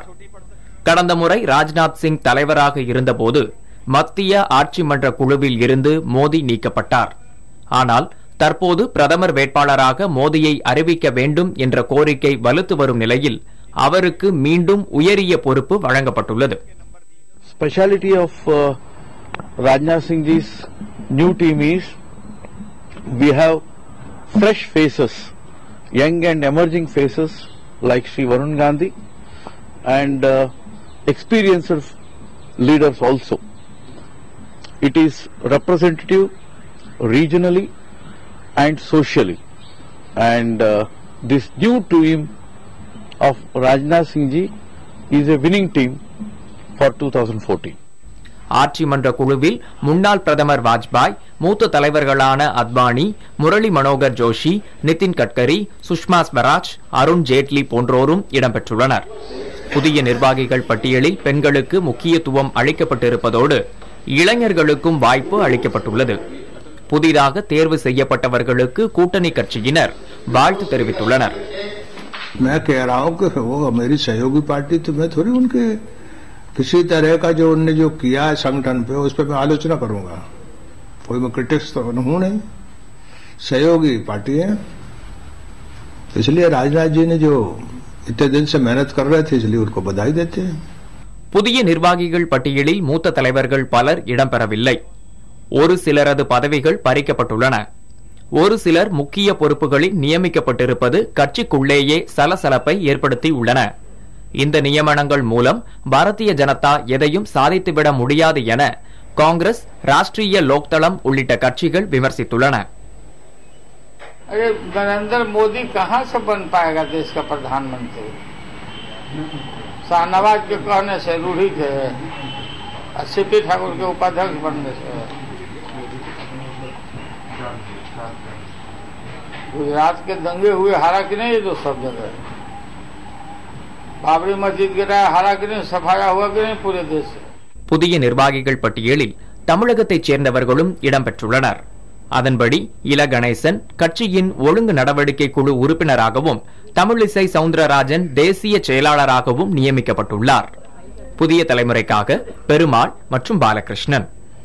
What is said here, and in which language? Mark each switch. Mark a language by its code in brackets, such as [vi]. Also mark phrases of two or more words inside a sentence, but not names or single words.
[ta] கடந்த முறை ராஜ்நாத் சிங் தலைவராக இருந்தபோது மத்திய ஆட்சி மன்ற குழுவில் இருந்து மோடி நீக்கப்பட்டார். ஆனால் தற்போது பிரதமர் வேட்பாளராக மோடியை அறிவிக்க வேண்டும் என்ற கோரிக்கை வலுத்து வரும் நிலையில் அவருக்கு மீண்டும் உயரிய பொறுப்பு வழங்கப்பட்டுள்ளது. [en] Speciality of Rajnath Singh ji's new team is we have fresh faces, young and emerging faces like Sri Varun Gandhi and experienced leaders also. It is representative regionally and socially, and this new team of Rajnath Singh ji is a winning team for 2014. [ta] ஆட்சி மன்ற குழுவில் முன்னாள் பிரதமர் வாஜ்பாய், மூத்த தலைவர்களான அத்வானி, முரளி மனோகர் ஜோஷி, நிதின் கட்கரி, சுஷ்மா ஸ்வராஜ், அருண் ஜேட்லி போன்றோரும் இடம்பெற்றுள்ளனர். புதிய நிர்வாகிகள் பட்டியலில் பெண்களுக்கு முக்கியத்துவம் அளிக்கப்பட்டிருப்பதோடு இளைஞர்களுக்கும் வாய்ப்பு அளிக்கப்பட்டுள்ளது. புதிதாக தேர்வு செய்யப்பட்டவர்களுக்கு கூட்டணி கட்சியினர் வாழ்த்து தெரிவித்துள்ளனர். [hi] मैं कह रहा हूं कि वो मेरी सहयोगी पार्टी, तो मैं थोड़ी उनके किसी तरह का जो उनने जो किया है संगठन पे, उस पर मैं आलोचना करूंगा. कोई मैं क्रिटिक्स तो हूं नहीं, सहयोगी पार्टी है. इसलिए राजनाथ जी ने जो इतने दिन से मेहनत कर रहे थे, इसलिए उनको बधाई देते हैं. [ta] புதிய நிர்வாகிகள் பட்டியலில் மூத்த தலைவர்கள் பலர் இடம்பெறவில்லை. ஒரு சிலரது பதவிகள் பறிக்கப்பட்டுள்ளன. ஒரு சிலர் முக்கிய பொறுப்புகளில் நியமிக்கப்பட்டிருப்பது கட்சிக்குள்ளேயே சலசலப்பை ஏற்படுத்தியுள்ளன. இந்த நியமனங்கள் மூலம் பாரதிய ஜனதா எதையும் சாதித்துவிட முடியாது என காங்கிரஸ், ராஷ்டிரிய லோக்தளம் உள்ளிட்ட கட்சிகள் விமர்சித்துள்ளன. [hi] नरेंद्र मोदी कहां से बन पाएगा देश का प्रधानमंत्री? शाहनवाज के कहने से रूढ़ी थे, सीपी ठाकुर के उपाध्यक्ष बनने से, गुजरात के दंगे हुए, हारा कि नहीं? ये तो सब जगह बाबरी मस्जिद गिरा, हारा कि नहीं? सफाया हुआ कि नहीं पूरे देश से? [ta] புதிய நிர்வாகிகள் பட்டியலில் தமிழகத்தைச் சேர்ந்தவர்களும் இடம்பெற்றுள்ளனர். அதன்படி இல கணேசன் கட்சியின் ஒழுங்கு நடவடிக்கை குழு உறுப்பினராகவும் தமிழிசை சவுந்தரராஜன் தேசிய செயலாளராகவும் நியமிக்கப்பட்டுள்ளார். புதிய தலைமுறைக்காக பெருமாள் மற்றும் பாலகிருஷ்ணன்.